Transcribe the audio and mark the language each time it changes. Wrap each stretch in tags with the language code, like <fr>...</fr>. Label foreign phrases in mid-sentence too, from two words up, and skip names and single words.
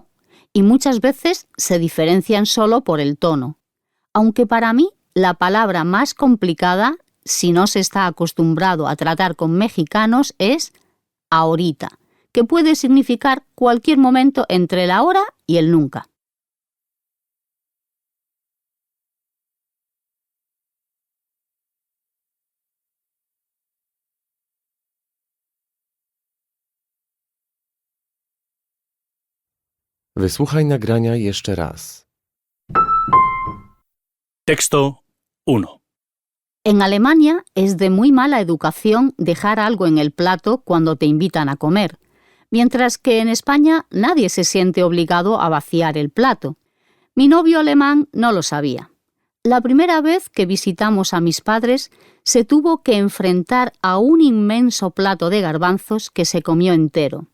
<es>Y muchas veces se diferencian solo por el tono. Aunque para mí la palabra más complicada, si no se está acostumbrado a tratar con mexicanos, es ahorita, que puede significar cualquier momento entre el ahora y el nunca.</es> <pl>Wysłuchaj nagrania jeszcze raz.</pl> <es>Texto 1. En Alemania es de muy mala educación dejar algo en el plato cuando te invitan a comer, mientras que en España nadie se siente obligado a vaciar el plato. Mi novio alemán no lo sabía. La primera vez que visitamos a mis padres, se tuvo que enfrentar a un inmenso plato de garbanzos que se comió entero.</es>